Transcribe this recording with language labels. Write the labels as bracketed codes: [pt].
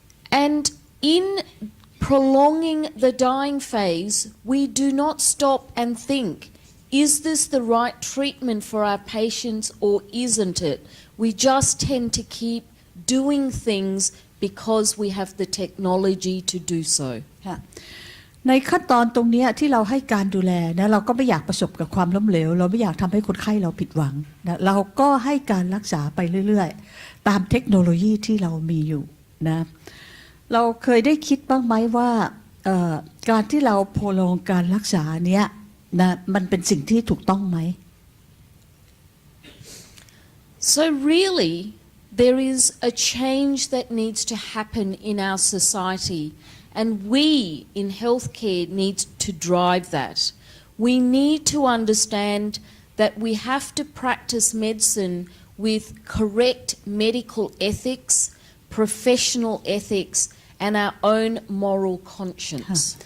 [en] And in prolonging the dying phase, we do not stop and think, is this the right treatment for our patients or isn't it? We just tend to keep doing things because we have the technology to do so. [th] ในขั้นตอนตรงนี้ที่เราให้การดูแลนะเราก็ไม่อยากประสบกับความล้มเหลวเราไม่อยากทำให้คนไข้เราผิดหวังนะเราก็ให้การรักษาไปเรื่อยๆตามเทคโนโลยีที่เรามีอยู่นะเราเคยได้คิดบ้างไหมว่าการที่เราโพลงการรักษาเนี้ยนะมันเป็นสิ่งที่ถูกต้องไหม [en] So really, there is a change that needs to happen in our society, and we in healthcare need to drive that. We need to understand that we have to practice medicine with correct medical ethics, professional ethics, and our own moral conscience.